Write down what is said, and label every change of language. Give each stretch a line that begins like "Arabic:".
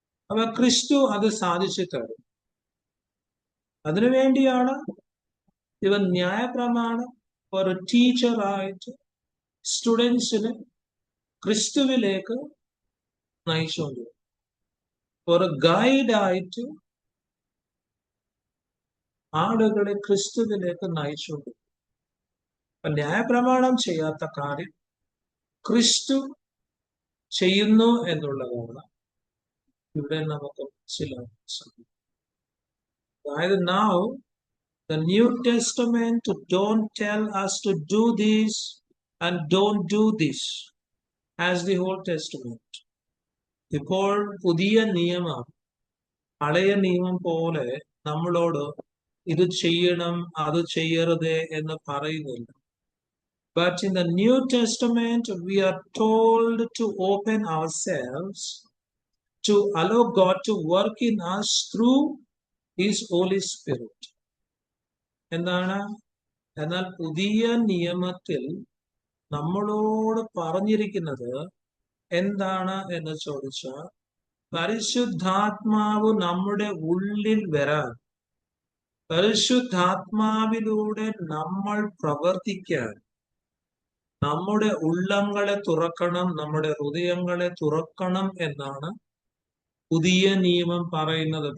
Malayalam: അപ്പൊ ക്രിസ്തു അത് സാധിച്ചു തരും. അതിനുവേണ്ടിയാണ് ഇവൻ ന്യായപ്രമാണം ഒരു ടീച്ചറായിട്ട് സ്റ്റുഡൻസിനെ ക്രിസ്തുവിലേക്ക് നയിച്ചുകൊണ്ട്, ഒരു ഗൈഡായിട്ട് ആളുകളെ ക്രിസ്തുവിലേക്ക് നയിച്ചുകൊണ്ട്. ന്യായപ്രമാണം ചെയ്യാത്ത കാര്യം ക്രിസ്തു ചെയ്യുന്നു എന്നുള്ളതാണ് ഇവിടെ നമുക്ക് മനസ്സിലാക്കാൻ. അതായത്
English: now the New Testament don't tell us to do this and don't do this as the Old Testament.
Malayalam: ഇപ്പോൾ പുതിയ നിയമം പഴയ നിയമം പോലെ നമ്മളോട് ഇത് ചെയ്യണം അത് ചെയ്യരുത് എന്ന് പറയുന്നില്ല.
English: But in the New Testament we are told to open ourselves to allow God to work in us through His Holy Spirit.
Malayalam: എന്താണ്? എന്നാൽ പുതിയ നിയമത്തിൽ നമ്മളോട് പറഞ്ഞിരിക്കുന്നത് എന്താണ് എന്ന് ചോദിച്ചാൽ, പരിശുദ്ധാത്മാവ് നമ്മുടെ ഉള്ളിൽ വരാൻ, പരിശുദ്ധാത്മാവിലൂടെ നമ്മൾ പ്രവർത്തിക്കാൻ, നമ്മുടെ ഉള്ളങ്ങളെ തുറക്കണം, നമ്മുടെ ഹൃദയങ്ങളെ തുറക്കണം എന്നാണ് പുതിയ നിയമം പറയുന്നത്.